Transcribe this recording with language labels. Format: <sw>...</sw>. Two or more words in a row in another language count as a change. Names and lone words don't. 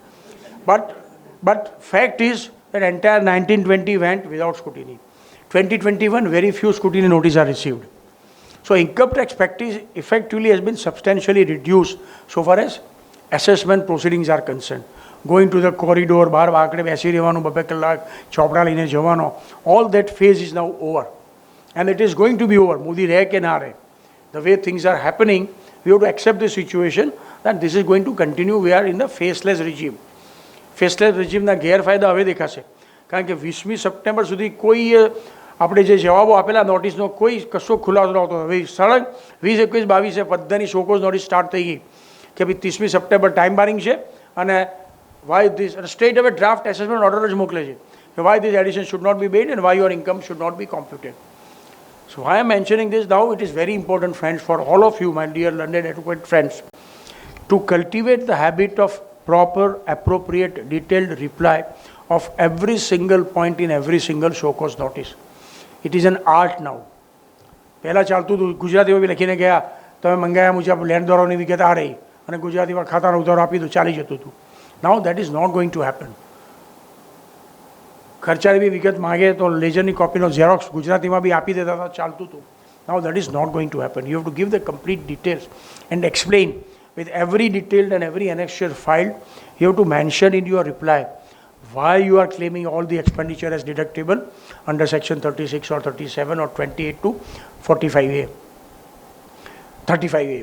<en>But fact is that entire 1920 went without scrutiny. 2021, very few scrutiny notices are received. So income tax practice effectively has been substantially reduced so far as assessment proceedings are concerned. Going to the corridor,</en> <gu>બહાર આંકડે બેસી રહેવાનું 2 કલાક, ચોપડા લઈને જવાનો,</gu> <en>all that phase is now over. And it is going to be over.</en> <gu>મોદી રહે કે ના રહે.</gu> <en>The way things are happening, we have to accept the situation that this is going to continue. We are in the faceless regime. Faceless regime</en> <gu>ના ગેરફાયદા હવે દેખાશે. કારણ કે 20મી સપ્ટેમ્બર સુધી કોઈ આપણે જે જવાબો આપેલા નોટિસનો કોઈ કશો ખુલાસો નહોતો. હવે સળંગ 20, 21, 22 બધાની</gu> <en>show cause notice start</en> <gu>થઈ ગઈ કે ભાઈ 30મી સપ્ટેમ્બર</gu> <en>time barring</en> <gu>છે અને</gu> <en>why this, and straight away draft assessment order</en> <gu>જ મોકલે છે કે</gu> <en>why this addition should not be made and why your income should not be computed. So I am mentioning this now. It is very important, friends, for all of you, my dear learned advocate friends, to cultivate the habit of proper, appropriate, detailed reply of every single point in every single show cause notice. It is an art now.</en> <gu>પહેલાં ચાલતું હતું, ગુજરાતીમાં બી લખીને ગયા, તમે મંગાયા મુજબ લેણદારોની વિગત આ રહી અને ગુજરાતીમાં ખાતાનો ઉધારો આપી દો, ચાલી જતું હતું.</gu> <en>Now that is not going to happen.</en> <gu>ખર્ચાની બી વિગત માગે તો લેજરની કોપીનો ઝેરોક્સ ગુજરાતીમાં બી આપી દેતા હતા, ચાલતું હતું.</gu> <en>Now that is not going to happen. You have to give the complete details and explain with every detailed and every annexure filed. You have to mention in your reply why you are claiming all the expenditure as deductible under section 36 or 37 or 28 to 45A, 35A.</en>